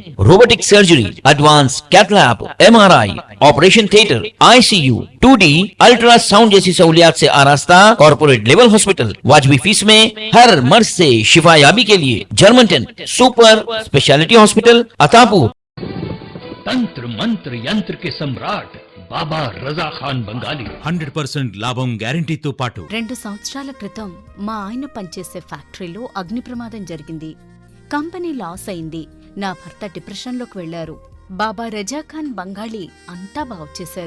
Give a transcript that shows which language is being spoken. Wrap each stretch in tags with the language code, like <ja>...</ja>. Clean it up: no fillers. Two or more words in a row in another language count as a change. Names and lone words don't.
<en>robotic surgery, advance cath lab, MRI, operation theatre, ICU, 2D ultrasound</en> <ur>جیسی سہولیات سے آراستہ</ur> <en>corporate level hospital,</en> <ur>واجبی فیس میں ہر مرض سے شفا یابی کے لیے جرمنٹن</ur> <en>super speciality hospital,</en> <ur>عطاپور۔ تنتر منتر ینتر کے سمراٹ బాబా రజా ఖాన్ బంగాలి</ur> <te>100% లాభం గ్యారంటీతో పాటు 2 సంవత్సరాల క్రితం మా ఆయన పనిచేసే ఫ్యాక్టరీలో అగ్ని ప్రమాదం జరిగింది.</te> <en>company loss</en> <te>అయింది. నా భర్త డిప్రెషన్లోకి వెళ్లారు. బాబా రజాఖాన్ బంగాళీ అంతా బాగు చేశారు.</te>